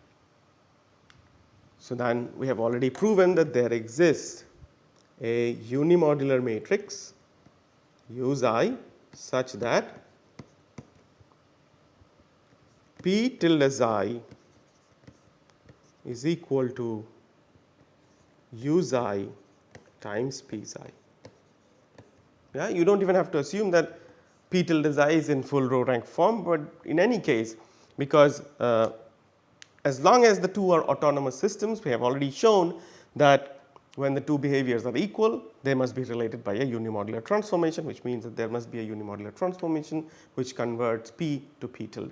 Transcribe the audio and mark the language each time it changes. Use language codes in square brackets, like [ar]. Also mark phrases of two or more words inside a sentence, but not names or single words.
[en] So then we have already proven that there exists a unimodular matrix U xi such that P tilde xi is equal to U xi times P xi. Yeah, you don't even have to assume that P tilde xi is in full row rank form, but in any case, because as long as the two are autonomous systems, we have already shown that when the two behaviors are equal, they must be related by a unimodular transformation, which means that there must be a unimodular transformation which converts P to P tilde.